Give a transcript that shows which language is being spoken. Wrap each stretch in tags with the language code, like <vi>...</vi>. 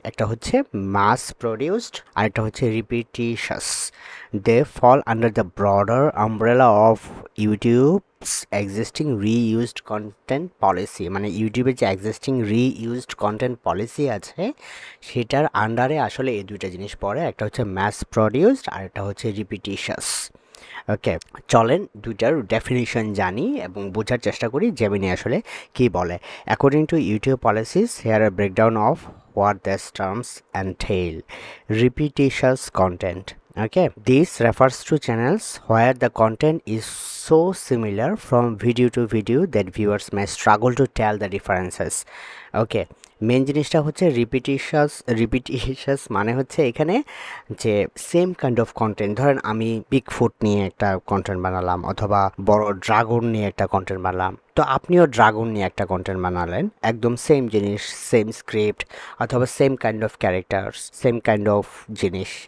<bn>একটা হচ্ছে মাস প্রডিউসড আর একটা হচ্ছে রিপিটিশাস।</bn> <en>They fall under the broader umbrella of YouTube's existing reused content policy.</en> <bn>মানে ইউটিউবের যে এক্সিস্টিং রিইউজড কন্টেন্ট পলিসি আছে সেটার আন্ডারে আসলে এই দুইটা জিনিস পড়ে। একটা হচ্ছে ম্যাস প্রডিউসড আর একটা হচ্ছে রিপিটিশাস। ওকে, চলেন দুইটার ডেফিনিশন জানি এবং বোঝার চেষ্টা করি জেমিনি আসলে কি বলে।</bn> <en>According to YouTube policies, here a breakdown of what these terms entail. Repetitious content. Okay, this refers to channels where the content is so similar from video to video that viewers may struggle to tell the differences.</en> <bn>Okay, main জিনিসটা হচ্ছে রিপিটিশাস মানে হচ্ছে এখানে যে same kind of content. ধরেন আমি big foot নিয়ে একটা কন্টেন্ট বানালাম অথবা বড় ড্রাগন নিয়ে একটা কন্টেন্ট বানালাম, তো আপনিও ড্রাগন নিয়ে একটা কন্টেন্ট বানালেন, একদম সেম জিনিস, সেম স্ক্রিপ্ট অথবা same kind of characters, same kind of জিনিস।</bn>